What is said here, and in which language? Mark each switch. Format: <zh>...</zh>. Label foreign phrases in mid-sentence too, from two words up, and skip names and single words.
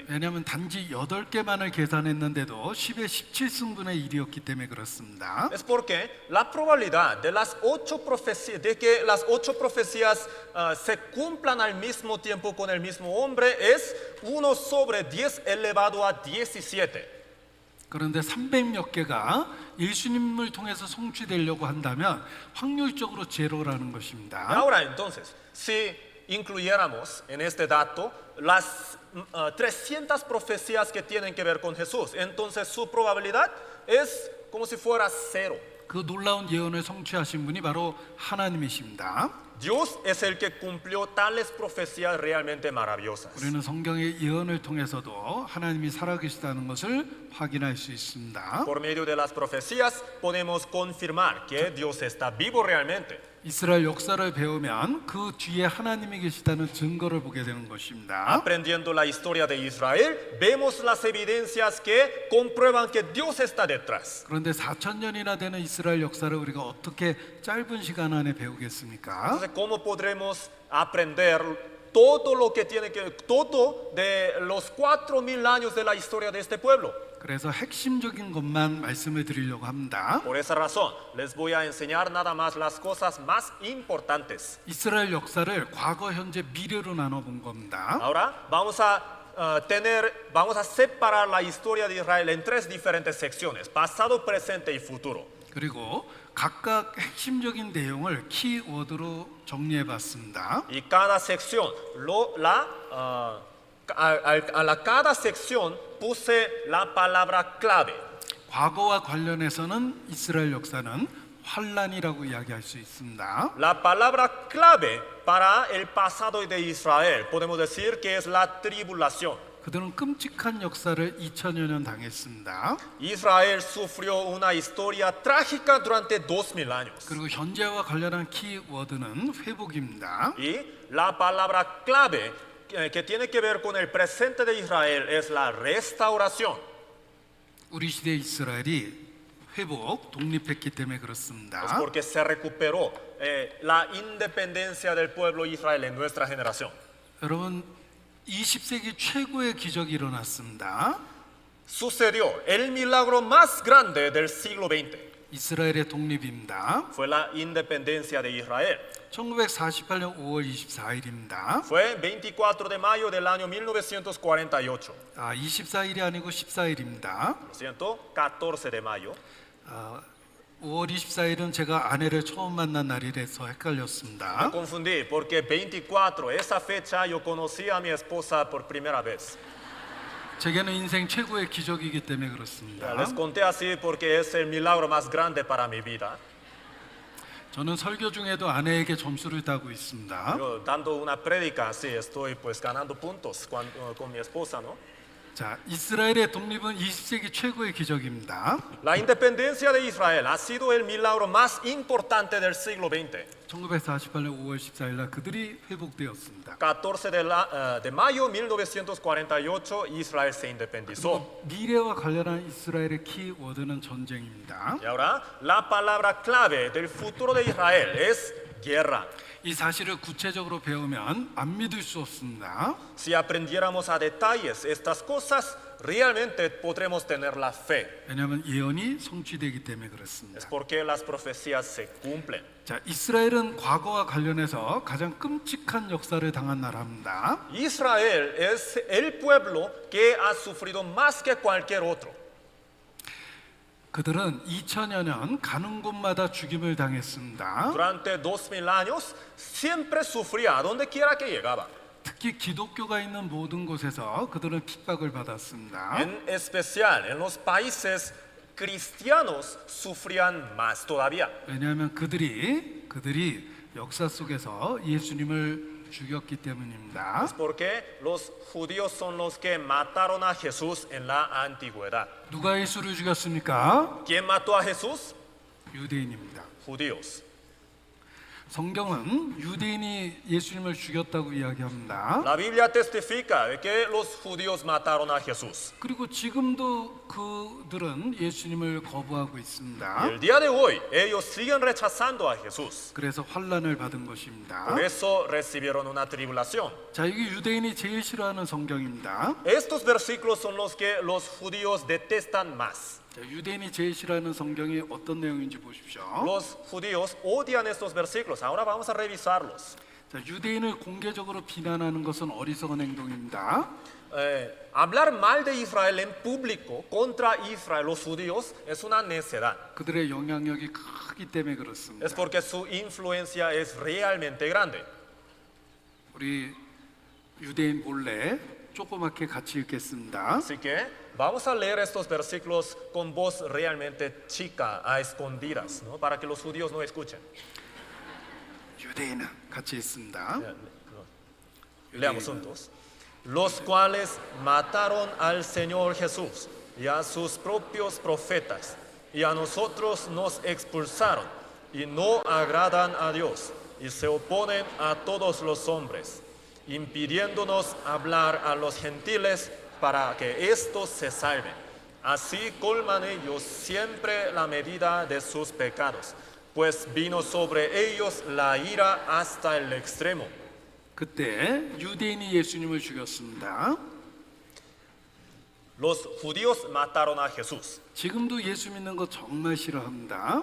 <ko>왜냐하면 단지 8개만을 계산했는데도 10의 17승분의 1이었기 때문에 그렇습니다.</ko> <es>Es porque la probabilidad de que las 8 profecías se cumplan al mismo tiempo con el mismo hombre es 1 sobre 10 elevado a 17.</es> <ko>그런데 300몇 개가 예수님을 통해서 성취되려고 한다면 확률적으로 제로라는 것입니다.</ko> <es>Ahora entonces, si incluyéramos en este dato las 300 profecías que tienen que ver con Jesús, entonces su probabilidad es como si fuera cero.</es> <ko>그 놀라운 예언을 성취하신 분이 바로 하나님이십니다.</ko> <es>Dios es el que cumplió tales profecías realmente maravillosas.</es> <ko>우리는 성경의 예언을 통해서도 하나님이 살아계시다는 것을 확인할 수 있습니다.</ko> <es>Por medio de las profecías podemos confirmar que Dios está vivo realmente.</es> <ko>이스라엘 역사를 배우면 그 뒤에 하나님이 계시다는 증거를 보게 되는 것입니다.</ko> <es>Aprendiendo la historia de Israel, vemos las evidencias que comprueban que Dios está detrás.</es> <ko>그런데 4,000년이나 되는 이스라엘 역사를 우리가 어떻게 짧은 시간 안에 배우겠습니까?</ko> <es>Entonces, ¿cómo podremos aprender todo lo que tiene que todo de los 4,000 años de la historia de este pueblo?</es> <ko>그래서 핵심적인 것만 말씀을 드리려고 합니다.</ko> <es>Por esa razón, les voy a enseñar nada más las cosas más importantes.</es> <ko>이스라엘 역사를 과거, 현재, 미래로 나눠 본 겁니다.</ko> <es>Ahora vamos a separar la historia de Israel en tres diferentes secciones: pasado, presente y futuro.</es> <ko>그리고 각각 핵심적인 내용을 키워드로 정리해 봤습니다.</ko> <es>Y cada sección, cada sección puse la palabra clave.</es> <ko>과거와 관련해서는 이스라엘 역사는 환란이라고 이야기할 수 있습니다.</ko> <es>La palabra clave para el pasado de Israel podemos decir que es la tribulación.</es> <ko>그들은 끔찍한 역사를 2000여 년 당했습니다.</ko> <es>Israel sufrió una historia trágica durante 2000 años.</es> <ko>그리고 현재와 관련한 키워드는 회복입니다.</ko> <es>Y la palabra clave que tiene que ver con el presente de Israel es la restauración.</es> <ko>우리 시대 이스라엘이 회복, 독립했기 때문에</ko> <es>Es</es> <ko>그렇습니다.</ko> <es>porque se recuperó la independencia del pueblo de Israel en nuestra generación.</es> <ko>여러분, 20세기 최고의 기적이 일어났습니다.</ko> <es>Sucedió el milagro más grande del siglo XX.</es> <ko>이스라엘의 독립입니다.</ko> <es>Fue la independencia de Israel.</es> <ko>1948년 5월 24일입니다.</ko> <es>Fue 24 de mayo del año 1948.</es> <ko>24일이 아니고 14일입니다.</ko> <es>Lo siento, 14 de mayo.</es> <ko>5월 24일은 제가 아내를 처음 만난 날이라서</ko> <es>Me</es> <ko>헷갈렸습니다.</ko> <es>confundí porque 24, esa fecha yo conocí a mi esposa por primera vez.</es> <ko>제게는 인생 최고의 기적이기 때문에 그렇습니다.</ko> <es>Les conté así porque es el milagro más grande para mi vida.</es> <ko>저는 설교 중에도 아내에게 점수를 따고 있습니다.</ko> <es>Yo dando una prédica así estoy pues ganando puntos con mi esposa, ¿no?</es> <ko>자, 이스라엘의 독립은 20세기 최고의 기적입니다.</ko> <es>La independencia de Israel ha sido el milagro más importante del siglo XX.</es> <ko>1948년 5월 14일 날 그들이 회복되었습니다.</ko> <es>14 de mayo 1948 Israel se independizó.</es> <ko>미래와 관련한 이스라엘의 키워드는 전쟁입니다.</ko> <es>Y ahora la palabra clave del futuro de Israel es guerra.</es> <ko>이 사실을 구체적으로 배우면 안 믿을 수 없습니다.</ko> <es>Si aprendiéramos a detalles estas cosas, realmente podremos tener la fe.</es> <ko>왜냐하면 예언이 성취되기 때문에</ko> <es>Es</es> <ko>그렇습니다.</ko> <es>porque las profecías se cumplen.</es> <ko>자, 이스라엘은 과거와 관련해서 가장 끔찍한 역사를 당한 나라입니다.</ko> <es>Israel es el pueblo que ha sufrido más que cualquier otro.</es> <ko>그들은 2000여 년 가는 곳마다 죽임을 당했습니다.</ko> <es>Durante 2000 años siempre sufría a donde quiera que llegaba.</es> <ko>특히 기독교가 있는 모든 곳에서 그들은 핍박을 받았습니다.</ko> <es>En especial en los países cristianos sufrían más todavía.</es> <ko>왜냐하면 그들이 역사 속에서 예수님을 죽였기 때문입니다.</ko> <es>Es porque los judíos son los que mataron a Jesús en la antigüedad.</es> <ko>누가 예수를 죽였습니까?</ko> <es>¿Quién mató a Jesús?</es> <ko>유대인입니다.</ko> <es>Judíos.</es> <ko>성경은 유대인이 예수님을 죽였다고 이야기합니다.</ko> <es>La Biblia testifica de que los judíos mataron a Jesús.</es> <ko>그리고 지금도 그들은 예수님을 거부하고 있습니다.</ko> <es>El día de hoy ellos siguen rechazando a Jesús.</es> <ko>그래서 환란을 받은 것입니다.</ko> <es>Por eso recibieron una tribulación.</es> <ko>자, 이게 유대인이 제일 싫어하는 성경입니다.</ko> <es>Estos versículos son los que los judíos detestan más.</es> <ko>자, 유대인이 제일 싫어하는 성경이 어떤 내용인지 보십시오.</ko> <es>Los judíos odian estos versículos. Ahora vamos a revisarlos.</es> <ko>자, 유대인을 공개적으로 비난하는 것은 어리석은 행동입니다.</ko> <es>Hablar mal de Israel en público contra Israel, los judíos, es una necedad.</es> <ko>그들의 영향력이 크기 때문에 그렇습니다.</ko> <es>Es porque su influencia es realmente grande.</es> <ko>우리 유대인 몰래 조그맣게 같이 읽겠습니다.</ko> <es>Así que vamos a leer estos versículos con voz realmente chica, a escondidas, ¿no? Para que los judíos no escuchen.</es> <ko>유대인은 같이 있습니다.</ko> <es>Leamos juntos. Los cuales mataron al Señor Jesús y a sus propios profetas, y a nosotros nos expulsaron, y no agradan a Dios, y se oponen a todos los hombres, impidiéndonos hablar a los gentiles para que éstos se salven. Así colman ellos siempre la medida de sus pecados, pues vino sobre ellos la ira hasta el extremo.</es> <ko>그때 유대인이 예수님을 죽였습니다.</ko> <es>Los judíos mataron a Jesús.</es> <ko>지금도 예수 믿는 거 정말 싫어합니다.</ko>